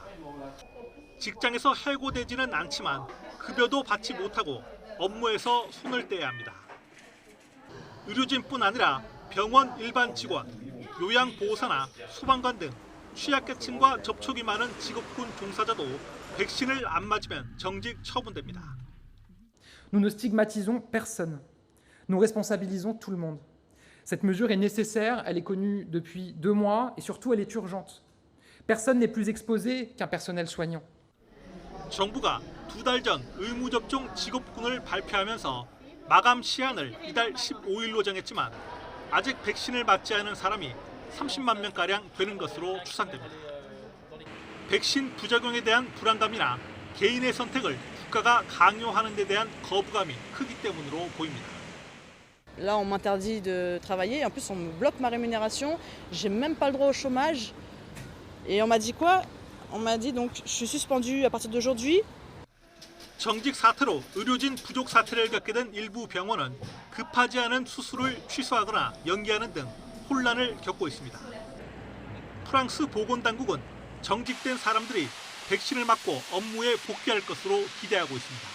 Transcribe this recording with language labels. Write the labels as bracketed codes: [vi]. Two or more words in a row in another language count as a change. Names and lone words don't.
[ko] 직장에서 해고되지는 않지만 급여도 받지 못하고 업무에서 손을 떼야 합니다. 의료진뿐 아니라 병원 일반 직원, 요양보호사나 소방관 등 취약계층과 접촉이 많은 직업군 종사자도 백신을 안 맞으면 정직 처분됩니다. [fr] Nous ne stigmatisons personne. Nous responsabilisons tout le monde. Cette mesure est nécessaire, elle est connue depuis 2 mois et surtout elle est urgente. Personne n'est plus exposé qu'un personnel soignant. [ko] 정부가 2달 전 의무접종 직업군을 발표하면서 마감 시한을 이달 15일로 정했지만 아직 백신을 맞지 않은 사람이 30만 명가량 되는 것으로 추산됩니다. 백신 부작용에 대한 불안감이나 개인의 선택을 국가가 강요하는 데 대한 거부감이 크기 때문으로 보입니다. [fr] Là, on m'interdit de travailler. En plus, on me bloque ma rémunération. J'ai même pas le droit au chômage. Et on m'a dit quoi? On m'a dit donc je suis suspendu à partir d'aujourd'hui. [ko] 정직 사태로 의료진 부족 사태를 겪게 된 일부 병원은 급하지 않은 수술을 취소하거나 연기하는 등 혼란을 겪고 있습니다. 프랑스 보건당국은 정직된 사람들이 백신을 맞고 업무에 복귀할 것으로 기대하고 있습니다.